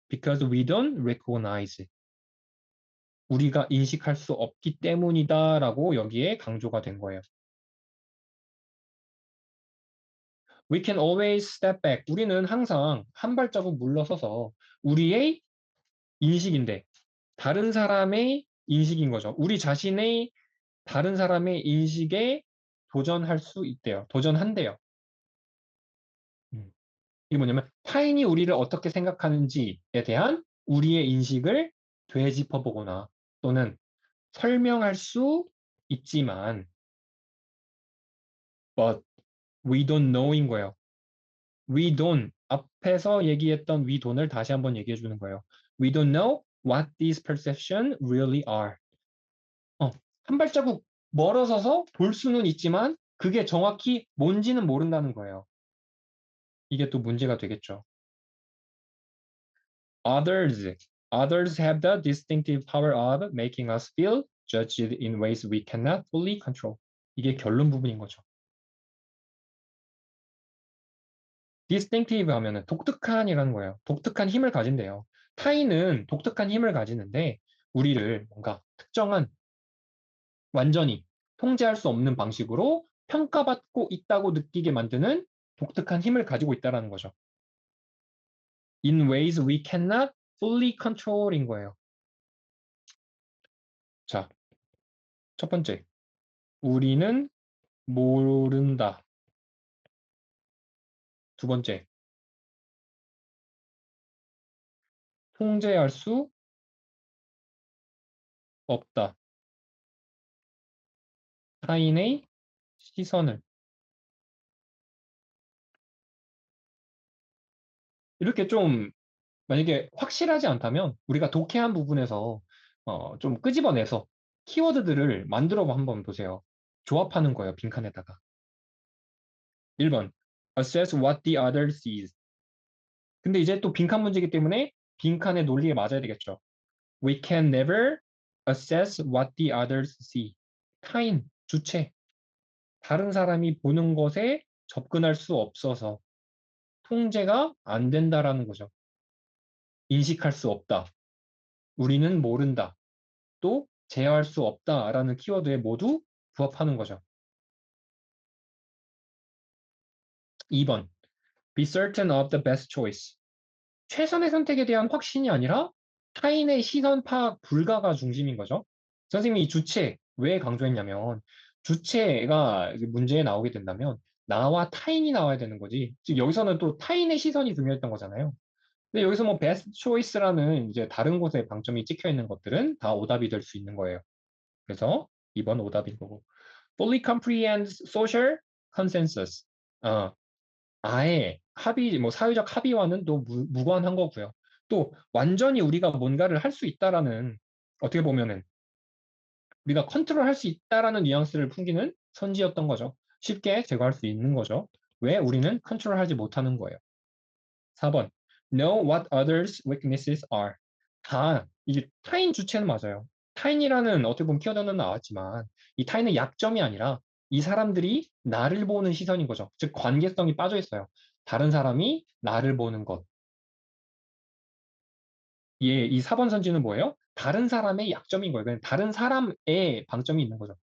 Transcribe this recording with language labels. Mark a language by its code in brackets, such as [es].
[en] Because we don't recognize. [ko] 우리가 인식할 수 없기 때문이다라고 여기에 강조가 된 거예요. [en] We can always step back. [ko] 우리는 항상 한 발자국 물러서서 우리의 인식인데 다른 사람의 인식인 거죠. 우리 자신의 다른 사람의 인식에 도전할 수 있대요. 도전한대요. 이게 뭐냐면 타인이 우리를 어떻게 생각하는지에 대한 우리의 인식을 되짚어보거나 또는 설명할 수 있지만 [en] but we don't know [ko] 인 거예요. [en] We don't [ko] 앞에서 얘기했던 [en] we don't [ko] 을 다시 한번 얘기해 주는 거예요. [en] We don't know what these perceptions really are. [ko] 한 발자국 멀어서서 볼 수는 있지만 그게 정확히 뭔지는 모른다는 거예요. 이게 또 문제가 되겠죠. [en] Others, others have the distinctive power of making us feel judged in ways we cannot fully control. [ko] 이게 결론 부분인 거죠. distinctive 하면은 독특한이라는 거예요. 독특한 힘을 가진대요. 타인은 독특한 힘을 가지는데 우리를 뭔가 특정한 완전히 통제할 수 없는 방식으로 평가받고 있다고 느끼게 만드는 독특한 힘을 가지고 있다는 거죠. [en] In ways we cannot fully control인 거예요. [ko] 자, 첫 번째. 우리는 모른다. 두 번째. 통제할 수 없다. 타인의 시선을. 이렇게 좀 만약에 확실하지 않다면 우리가 독해한 부분에서 좀 끄집어내서 키워드들을 만들어 한번 보세요. 조합하는 거예요, 빈칸에다가. [en] 1번. Assess what the other sees. [ko] 근데 이제 또 빈칸 문제이기 때문에 빈칸의 논리에 맞아야 되겠죠. [en] We can never assess what the others see. [ko] 타인, 주체, 다른 사람이 보는 것에 접근할 수 없어서 통제가 안 된다라는 거죠. 인식할 수 없다. 우리는 모른다. 또 제어할 수 없다라는 키워드에 모두 부합하는 거죠. 2번. [en] Be certain of the best choice. [ko] 최선의 선택에 대한 확신이 아니라 타인의 시선 파악 불가가 중심인 거죠. 선생님이 이 주체 왜 강조했냐면 주체가 문제에 나오게 된다면 나와 타인이 나와야 되는 거지. 즉 여기서는 또 타인의 시선이 중요했던 거잖아요. 근데 여기서 뭐 best choice라는 이제 다른 곳에 방점이 찍혀 있는 것들은 다 오답이 될 수 있는 거예요. 그래서 2번 오답인 거고. [en] fully comprehends social consensus. [ko] 어, 아예 합의, 뭐 사회적 합의와는 또 무관한 거고요. 또 완전히 우리가 뭔가를 할 수 있다라는 어떻게 보면은 우리가 컨트롤할 수 있다라는 뉘앙스를 풍기는 선지였던 거죠. 쉽게 제거할 수 있는 거죠. 왜 우리는 컨트롤하지 못하는 거예요. 4번. [en] Know what others' weaknesses are. [ko] 다 이게 타인 주체는 맞아요. 타인이라는 어떻게 보면 키워드는 나왔지만 이 타인의 약점이 아니라 이 사람들이 나를 보는 시선인 거죠. 즉 관계성이 빠져 있어요. 다른 사람이 나를 보는 것. 예, 이 4번 선지는 뭐예요? 다른 사람의 약점인 거예요. 그냥 다른 사람의 방점이 있는 거죠.